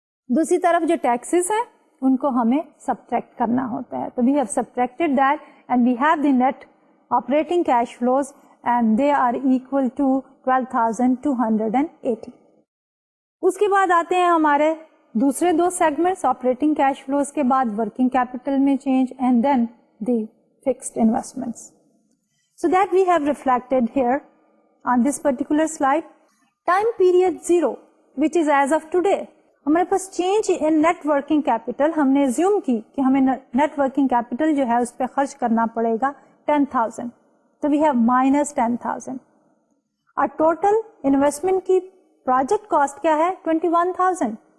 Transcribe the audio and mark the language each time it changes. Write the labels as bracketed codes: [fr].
[ur] دوسری طرف جو ٹیکسز ہیں ان کو ہمیں سبٹریکٹ کرنا ہوتا ہے. [en] تو we have subtracted that and we have the net operating cash flows and they are equal to 12,280. [ur] اس کے بعد آتے ہیں ہمارے دوسرے دو سیگمنٹس, آپریٹنگ کیش فلوز کے بعد ورکنگ کیپٹل میں change [en] And then the fixed investments. So that we have reflected here on this particular slide. Time period 0, which is as of today. [ur] ہمارے پاس change in net working capital, ہم نے zoom کی کہ ہمیں net working capital جو ہے اس پہ خرچ کرنا پڑے گا 10,000. تو [en] we have minus [ur] 10,000. اور ٹوٹل انویسٹمنٹ کی پروجیکٹ کاسٹ کیا ہے 21,000.